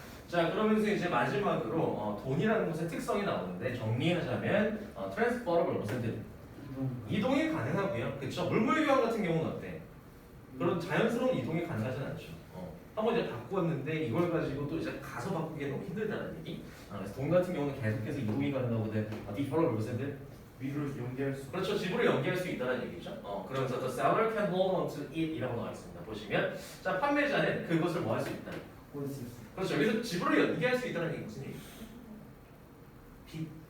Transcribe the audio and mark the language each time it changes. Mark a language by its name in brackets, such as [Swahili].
[Korean] 자 그러면서 이제 마지막으로 돈이라는 것의 특성이 나오는데 정리하자면 transferable 무슨 이동이 가능하고요. 그렇죠? 물물 교환 같은 경우는 어때? 그런 자연스러운 이동이 가능하진 않죠. 한번 이제 바꾸었는데 이걸 가지고 또 이제 가서 바꾸기가 너무 힘들다는 얘기. 그래서 돈 같은 경우는 계속해서 이동이 가능하거든. deferable 무슨 위로 연계할 수. 그렇죠. 지불을 연기할 수 있다는 얘기죠. [English] 그러면서 the seller can hold on to it [Korean] 이라고 나와 있습니다. 보시면 자 판매자는 그것을 뭐 할 수 있다. 그렇죠. 여기서 지불을 연기할 수 있다는 얘기 무슨 얘기? 빚.